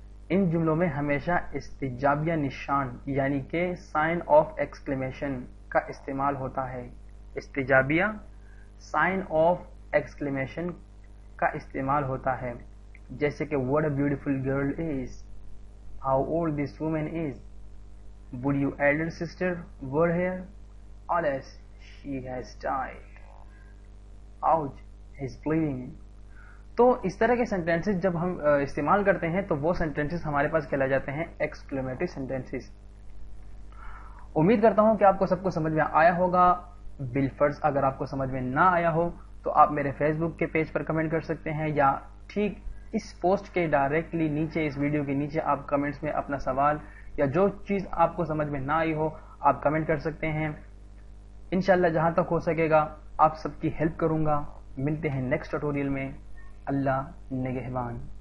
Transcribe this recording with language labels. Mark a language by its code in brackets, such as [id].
[ur] ان جملوں میں ہمیشہ استجابیہ نشان یعنی کہ سائن آف ایکسکلیمیشن کا استعمال ہوتا ہے. استجابیہ سائن آف ایکسکلیمیشن کا استعمال ہوتا ہے. جیسے کہ [en] what a beautiful girl is, how old this woman is, would your elder sister were here, alas she has died, ouch he's bleeding. [ur] تو اس طرح کے سینٹینسز جب ہم استعمال کرتے ہیں تو وہ سینٹینسز ہمارے پاس کہلائے جاتے ہیں ایکسکلیمیٹری سینٹینسز. امید کرتا ہوں کہ آپ کو سب کو سمجھ میں آیا ہوگا. بالفرض اگر آپ کو سمجھ میں نہ آیا ہو تو آپ میرے فیس بک کے پیج پر کمنٹ کر سکتے ہیں، یا ٹھیک اس پوسٹ کے ڈائریکٹلی نیچے، اس ویڈیو کے نیچے آپ کمنٹس میں اپنا سوال یا جو چیز آپ کو سمجھ میں نہ آئی ہو آپ کمنٹ کر سکتے ہیں۔ انشاءاللہ جہاں تک ہو سکے گا آپ سب کی ہیلپ کروں گا۔ ملتے ہیں نیکسٹ ٹیوٹوریل میں۔ اللہ نگہبان۔